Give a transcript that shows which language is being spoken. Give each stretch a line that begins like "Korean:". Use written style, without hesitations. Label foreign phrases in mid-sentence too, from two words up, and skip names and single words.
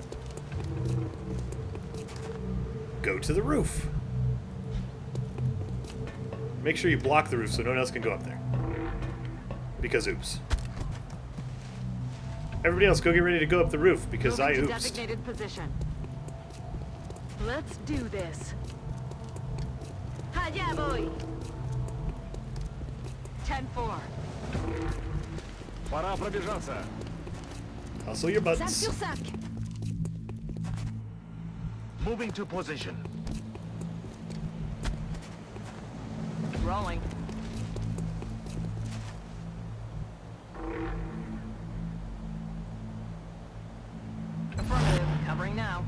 English: Go to the roof. Make sure you block the roof so no one else can go up there. Because oops. Everybody else, go get ready to go up the roof because I oopsed. Designated position. Let's do this.
Spanish: Allá voy. 10-4.
Russian: Пора пробежаться.
English: Hustle your buttons. Moving to position. Rolling. Affirmative. Covering now.